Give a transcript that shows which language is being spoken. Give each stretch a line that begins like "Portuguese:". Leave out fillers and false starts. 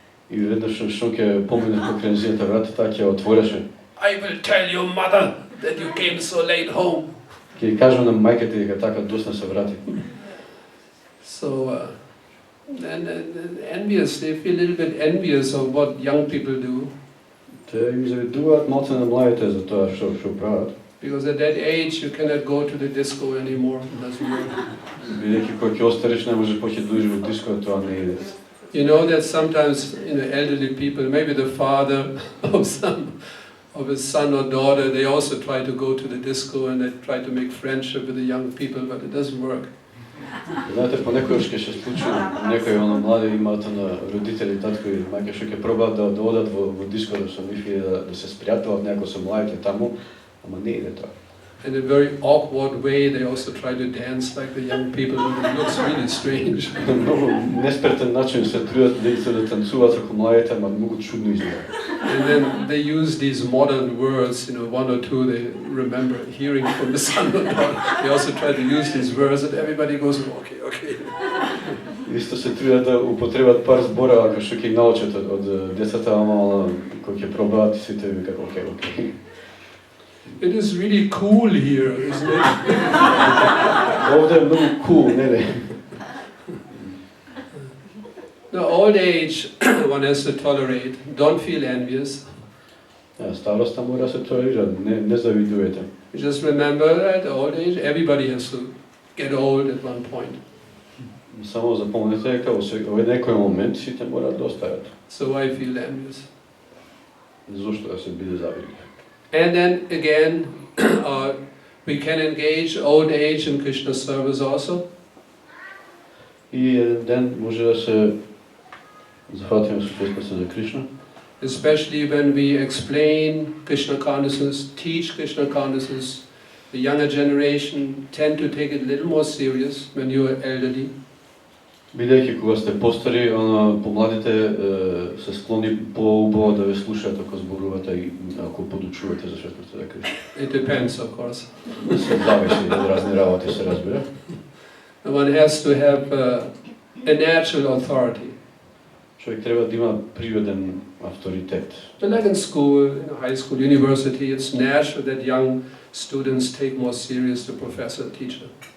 Macedonian: И веднаш што ќе поминев покрај незината врата, таа ќе отвореше.
English: I will tell your mother that you came so late home.
Macedonian: Ќе кажам на мајката дека така досна се врати.
English: So, and envious, they feel a little bit envious of what young people do.
Macedonian: Те им завидуваат малце на младите за тоа што прават.
English: Because at that age you cannot go to the disco anymore. It doesn't work.
Macedonian: Бидејќи кога ќе остариш не можеш поќе да во диско, тоа не иде.
English: You know that sometimes elderly people, maybe the father of his son or daughter, they also try to go to the disco and they try to make friendship with the young people, but it doesn't work.
Macedonian: Знаете, понекогаш ќе се случи некои млади имаат на родители, татко и мајка што ќе пробаат да одат во диско со нив и да се спријателат некој со младите таму, ама не иде тоа.
English: In a very awkward way, they also try to dance like the young people, but it looks really strange.
Macedonian: На многу неспретен начин се трудат да танцуваат како младите, ама многу чудно изгледа.
English: And then they use these modern words, one or two they remember hearing from the son or daughter. They also try to use these words and everybody goes, okay, okay.
Macedonian: Исто се трудат да употребат пар збора како што ќе научат од децата, ама кога ќе пробаат сите викаат окей, окей.
English: It is really cool here, isn't it?
Macedonian: Овде е многу cool, нели?
English: The old age one has to tolerate. Don't feel envious.
Macedonian: Староста мора се толерира, не завидувате.
English: Just remember that the old age, everybody has to get old at one point.
Macedonian: Само запомнете дека во некој момент сите мора да остајат.
English: So I feel envious.
Macedonian: Зошто да се биде завидлив?
English: And then again, we can engage old age in Krishna service also.
Macedonian: И еден ден може да се захватиме со за Кришна.
English: Especially when we explain Krishna consciousness, teach Krishna consciousness, the younger generation tend to take it a little more serious when you are elderly.
Macedonian: Бидејќи кога сте постари, помладите се склони поубаво да ве слушаат ако зборувате и ако подучувате за светлото за Кришна.
English: It depends, of course.
Macedonian: Се зависи од разни работи, се разбира.
English: One has to have a natural authority.
Macedonian: Човек треба да има природен авторитет.
English: But like in school, high school, university, it's natural that young students take more serious the professor, teacher.